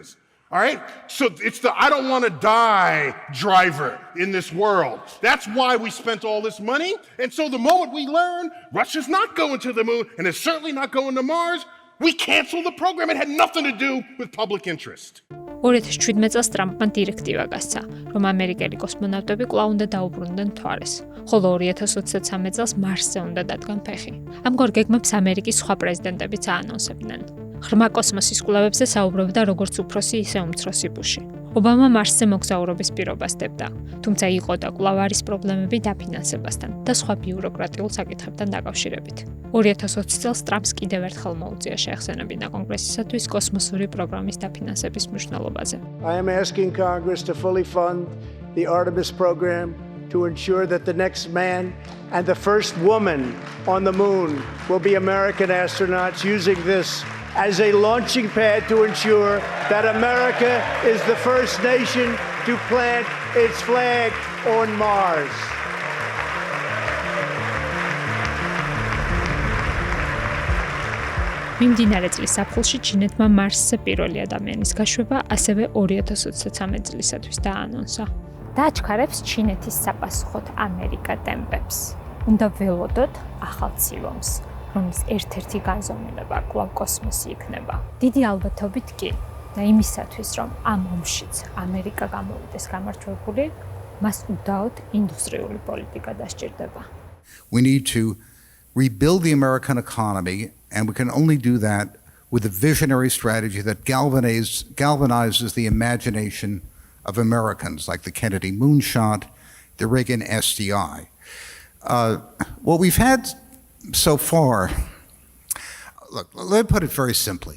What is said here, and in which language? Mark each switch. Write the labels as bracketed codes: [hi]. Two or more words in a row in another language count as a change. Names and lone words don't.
[en] All right? So it's the I don't want to die driver in this world. That's why we spent all this money. And so the moment we learn Russia's not going to the moon and it's certainly not going to Mars, we canceled the program. It had nothing to do with public interest. [ka] 2017 წელს ტრამპმა დირექტივა გასცა, რომ ამერიკელი კოსმონავტები კვლავ უნდა დაუბრუნდნენ მთვარეს, ხოლო 2023 წელს მარსზე უნდა დადგან ფეხი. ამგვარ გეგმებს ამერიკის სხვა პრეზიდენტებიც აანონსებდნენ. ღრმა კოსმოსის კვლევებზე საუბრობდა როგორც უფროსი, ისე უმცროსი ბუში. ობამა მარსზე მოგზაურობის პირობას დებდა, თუმცა იყო და კვლავ არის პრობლემები დაფინანსებასთან და სხვა ბიუროკრატიულ საკითხებთან დაკავშირებით. 2020 წელს ტრამპს კიდევ ერთხელ მოუწია შეეხსენებინა კონგრესისათვის კოსმოსური პროგრამის დაფინანსების მნიშვნელობაზე. [en] I am asking Congress to fully fund the Artemis program to ensure that the next man and the first woman on the moon will be American astronauts, using this as a launching pad to ensure that America is the first nation to plant its flag on Mars. [ka] მიმდინარე წლის აპრილში ჩინეთმა მარსზე პირველი ადამიანის გაშვება ასევე 2023 წლისათვის დააანონსა. დააჩქარებს ჩინეთის საპასუხოდ ამერიკა ტემპებს. უნდა ველოდოთ ახალ ცივომს, რომლის ერთ-ერთი განზომილება კვლავ კოსმოსი იქნება. დიდი ალბათობით კი და იმისათვის, რომ ამ ომშიც ამერიკა გამოვიდეს გამარჯვებული, მას უდაოდ ინდუსტრიული პოლიტიკა დასჭირდება. [en] We need to rebuild the American economy, and we can only do that with a visionary strategy that galvanizes the imagination of Americans, like the Kennedy moonshot, the Reagan SDI. What we've had so far, look, let me put it very simply.